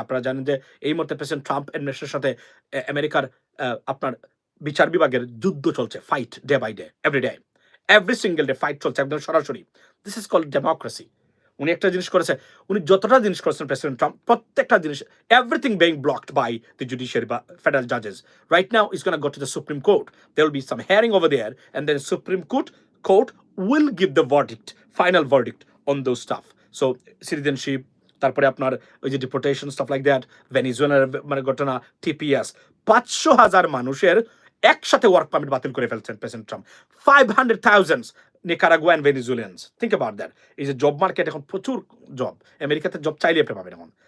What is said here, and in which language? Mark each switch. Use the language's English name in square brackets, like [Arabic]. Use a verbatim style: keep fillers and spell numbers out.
[Bangla] আপনারা জানেন যে এই মুহূর্তে প্রেসিডেন্ট ট্রাম্প অ্যাডমিনিস্ট্রেশনের সাথে আহ, আমেরিকার আহ, আপনার বিচার বিভাগের যুদ্ধ চলছে, [English] fight day by day, every day, every single day [Bangla] fight চলছে একদম সরাসরি। [English] This is call democracy. [Bangla] উনি একটা জিনিস করেছে, উনি যতটা জিনিস করেছেন প্রেসিডেন্ট ট্রাম্প, প্রত্যেকটা জিনিস [English] everything being blocked by the judiciary, by federal judges. Right now, it's going to go to the Supreme Court. There will be some hearing over there, and then Supreme Court court will give the verdict, final verdict on those stuff. [Bangla] So citizenship, তারপরে আপনার ওই যে [English] deportation stuff like that, [Bangla] ভেনিজুয়েলার মানে ঘটনা, TPS, পাঁচশো হাজার মানুষের একসাথে ওয়ার্ক পারমিট বাতিল করে ফেলছেন President Trump, [English] five hundred thousand [Bangla] Nicaraguan ভেনিজুয়েলিয়ান্স। [English] Think about that. [Bangla] এই যে জব মার্কেট এখন প্রচুর জব, আমেরিকাতে জব চাইলে আপনি পাবেন এখন।